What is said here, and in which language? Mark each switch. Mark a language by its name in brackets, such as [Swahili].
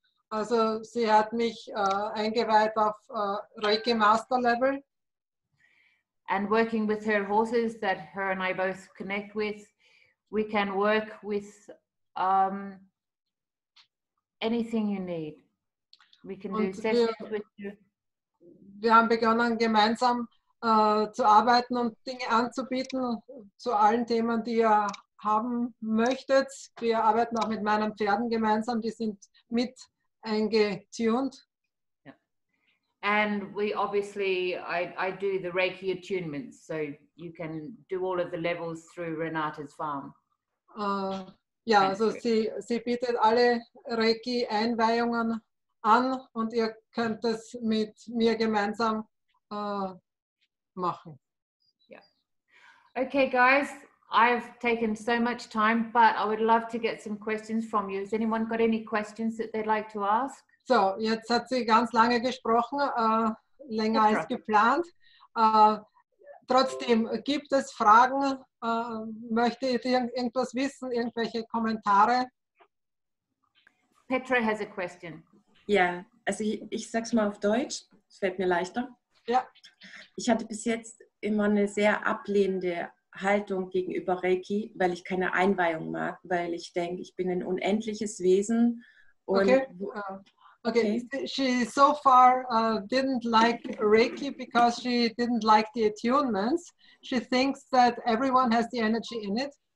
[German] Also sie hat mich eingeweiht auf Reiki Master Level. [English] And working with her horses that her and I both connect with, we can work with anything you need. We can do sessions with you. [German] Wir haben begonnen, gemeinsam zu arbeiten und Dinge anzubieten zu allen Themen, die ihr haben möchtet. Wir arbeiten auch mit meinen Pferden gemeinsam, die sind mit eingetuned. [English] Yeah. And we obviously, I do the Reiki attunements, so you can do all of the levels through Renate's farm. [German] Ja, also sie bietet alle Reiki-Einweihungen an und ihr könnt es mit mir gemeinsam machen. [English] Yeah. Okay, guys, I've taken so much time, but I would love to get some questions from you. Has anyone got any questions that they'd like to ask? [German] So, jetzt hat sie ganz lange gesprochen, länger als geplant. Trotzdem, gibt es Fragen? Möchtet ihr irgendwas wissen? Irgendwelche Kommentare? [English] Petra has a question. [German] Ja, also ich sag's mal auf Deutsch, es fällt mir leichter. Ja. Ich hatte bis jetzt immer eine sehr ablehnende Haltung gegenüber Reiki, weil ich keine Einweihung mag, weil ich denke, ich bin ein unendliches Wesen. Und [English] okay. She so far didn't like Reiki because she didn't like the attunements. She thinks that everyone has the energy in it.